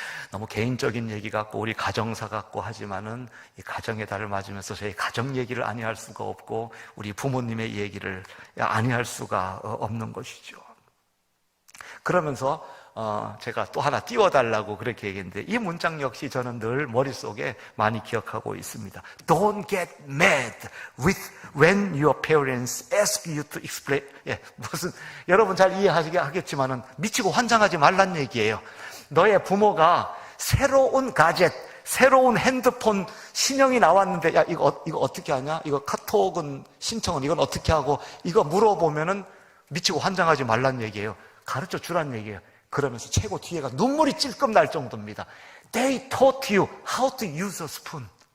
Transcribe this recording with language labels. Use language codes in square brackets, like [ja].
[ko] 너무 개인적인 얘기 같고 우리 가정사 같고 하지만은 이 가정의 달을 맞으면서 저희 가정 얘기를 아니할 수가 없고 우리 부모님의 얘기를 아니할 수가 없는 것이죠. 그러면서 제가 또 하나 띄워달라고 그렇게 얘기했는데 이 문장 역시 저는 늘 머릿속에 많이 기억하고 있습니다. [en] Don't get mad when your parents ask you to explain. [ko] 무슨 여러분 잘 이해하시겠지만은 미치고 환장하지 말란 얘기예요. 너의 부모가 새로운 가젯, 새로운 핸드폰 신형이 나왔는데 야 이거 어떻게 하냐? 이거 카톡은 신청은 이건 어떻게 하고 이거 물어보면은 미치고 환장하지 말란 얘기예요. 가르쳐 주란 얘기예요. 그러면서 최고 뒤에가 눈물이 찔끔 날 정도입니다. [en] They taught you how to use a spoon.